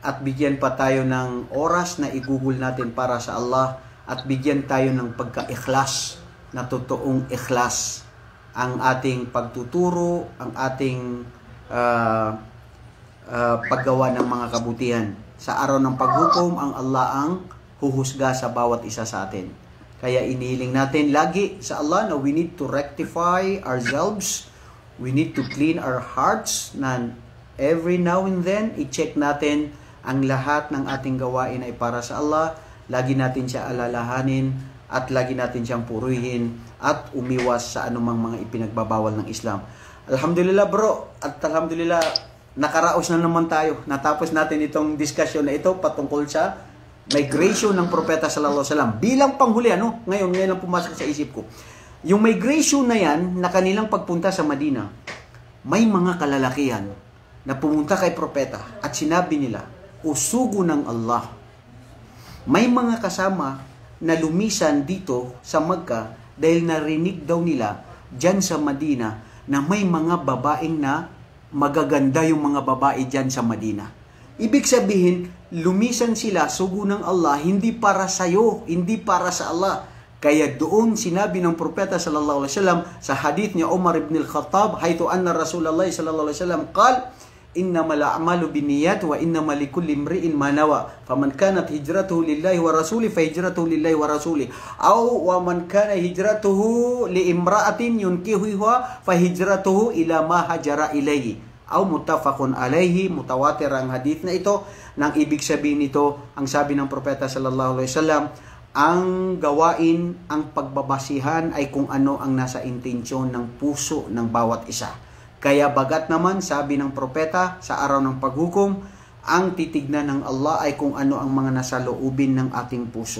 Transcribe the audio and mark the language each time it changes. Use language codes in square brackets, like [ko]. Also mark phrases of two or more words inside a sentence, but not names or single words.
[tl] at bigyan pa tayo ng oras na igugol natin para sa Allah at bigyan tayo ng pagka-ikhlas na totoong ikhlas ang ating pagtuturo, ang ating paggawa ng mga kabutihan. Sa araw ng paghukom, ang Allah ang huhusga sa bawat isa sa atin. Kaya inihiling natin lagi sa Allah na [en] we need to rectify ourselves, we need to clean our hearts, [tl] na [en] every now and then, [tl] i-check natin ang lahat ng ating gawain ay para sa Allah. Lagi natin siya alalahanin at lagi natin siyang purihin at umiwas sa anumang mga ipinagbabawal ng Islam. Alhamdulillah bro, at alhamdulillah nakaraos na naman tayo. Natapos natin itong discussion na ito patungkol sa migration ng propeta [ar] صلى الله عليه وسلم. [tl] Bilang panghuli, ngayon lang pumasok sa isip ko. Yung migration na yan, na kanilang pagpunta sa Madina, may mga kalalakihan na pumunta kay propeta at sinabi nila, usugo ng Allah. May mga kasama na lumisan dito sa Makkah dahil narinig daw nila dyan sa Madina na may mga babaeng na magaganda yung mga babae dyan sa Madina. Ibig sabihin, lumisan sila, sugo ng Allah, hindi para sa'yo, hindi para sa Allah. Kaya doon sinabi ng propeta [ar] صلى الله عليه وسلم [tl] sa hadith niya Umar ibn al-Khattab, [ar] حيث أن رسول الله صلى الله عليه وسلم قال إنما الأعمال بالنيات وإنما لكل امرئ ما نوى. فمن كانت هجرته لله ورسوله فهجرته لله ورسوله. أو ومن كان هجرته لامرأة ينكحها فهجرته إلى ما هاجر إليه. أو متفق عليه, [tl] mutawatir ang hadith na ito. Nang ibig sabihin nito, ang sabi ng propeta [ar] صلى الله عليه وسلم, [tl] ang gawain, ang pagbabasihan ay kung ano ang nasa intensyon ng puso ng bawat isa. Kaya bagat naman, sabi ng propeta sa araw ng paghukom, ang titignan ng Allah ay kung ano ang mga nasa loobin ng ating puso.